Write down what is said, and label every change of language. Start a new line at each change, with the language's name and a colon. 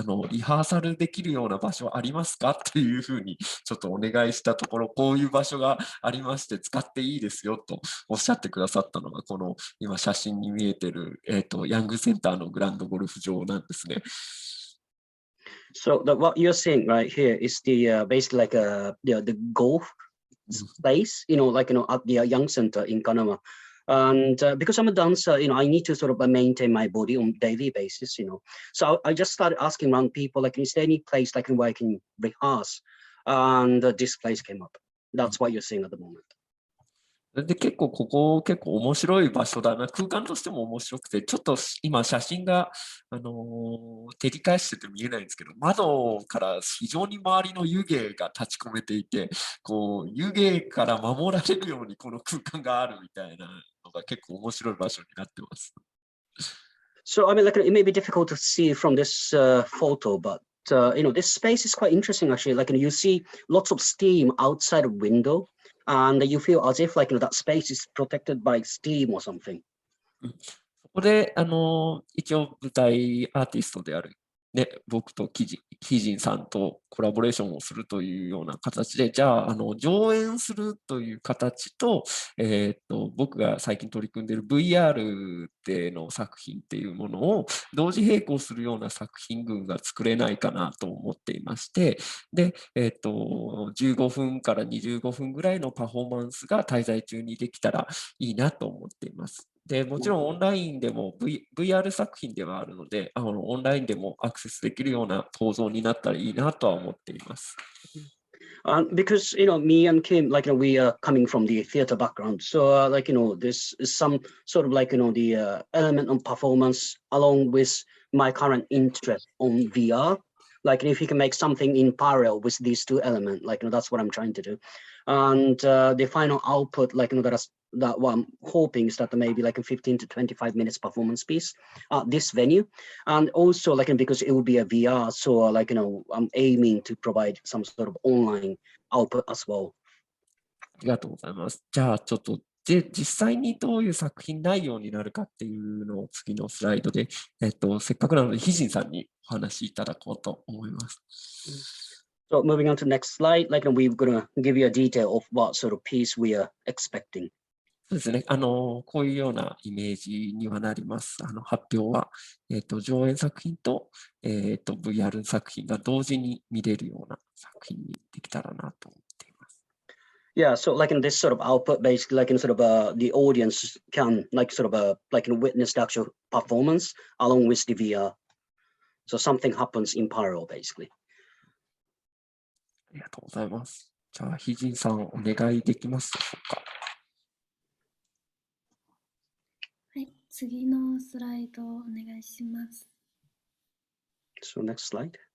Japanese: リハーサルできるような場所ありますかっていうふうにちょっとお願いしたところ、こういう場所がありまして使っていいですよとおっしゃってくださったのが、この今写真に見えてる、ヤングセンターのグランドゴルフ場なんですね。
English: So what you're seeing right here is the basically the golf place, at the young center in Kanama. And because I'm a dancer, I need to sort of maintain my body on a daily basis, So I just started asking around people, is there any place where I can rehearse? And this place came up. That's what you're seeing at the moment.
Japanese: で、ここ結構面白い場所だな。空間としても面白くて、ちょっと今写真が、照り返してて見えないんですけど、窓から非常に周りの湯気が立ち込めていて、湯気から守られるようにこの空間があるみたいなのが結構面白い場所になってます。
English: So, it may be difficult to see from this photo, but this space is quite interesting actually. You see lots of steam outside the window. And you feel as if that space is protected by steam or something.
Japanese: そこで、一応舞台アーティストである、ね、僕とヒージンさんとコラボレーションをするというような形で、じゃあ、上演するという形と、僕が最近取り組んでいる VR での作品っていうものを同時並行するような作品群が作れないかなと思っていまして、で、15分から25分ぐらいのパフォーマンスが滞在中にできたらいいなと思っています。で、もちろんオンラインでも、VR 作品ではあるので、オンラインでもアクセスできるような構造になったらいいなとは思っています。
English: Because me and Kim, we are coming from the theater background, so this is some sort of the element of performance along with my current interest on VR. If you can make something in parallel with these two elements, that's what I'm trying to do. And the final output, that what I'm hoping is that maybe a 15 to 25 minutes performance piece at this venue. And also because it will be a VR, so I'm aiming to provide some sort of online output as well.
Japanese: ありがとうございます。じゃあちょっと実際にどういう作品内容になるかっていうのを次のスライドで、せっかくなのでヒジンさんにお話しいただこうと思います。
English: So moving on to the next slide, we're going to give you a detail of what sort of piece we are expecting.
Japanese: そうですね。こういうようなイメージにはなります。発表は、上演作品と、VR 作品が同時に見れるような作品にできたらなと思っています。
English: Yeah, so this sort of output, basically, the audience can witness the actual performance along with the VR. So something happens in parallel, basically.
Japanese: ありがとうございます。じゃあ、ヒジンさん、お願いできますでしょうか。はい、次のスライドをお願いします。
English: So next slide.